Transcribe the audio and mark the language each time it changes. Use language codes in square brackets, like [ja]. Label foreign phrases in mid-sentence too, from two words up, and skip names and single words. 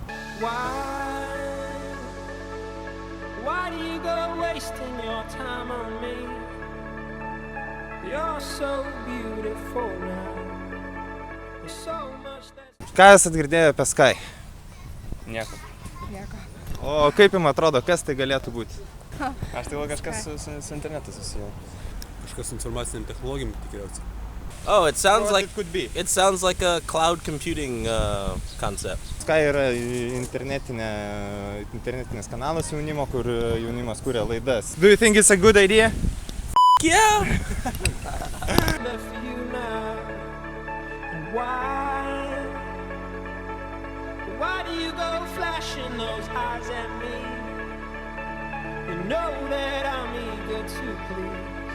[lt] Ką esat girdėję apie Sky? Nieko. O kaip jums atrodo, kas tai galėtų būti? Aš tai kažkas su internetu susiję. Kažkas su informaciniam technologijom tikriausiai. [en] Oh, it sounds What like it could be? It sounds like a cloud computing concept. [lt] Sky yra internetinės kanalas jaunimo, kur jaunimas kuria laidas. [en] Do you think it's a good idea? Yeah. Why do you go flashing those eyes at me? You know that I'm eager to please.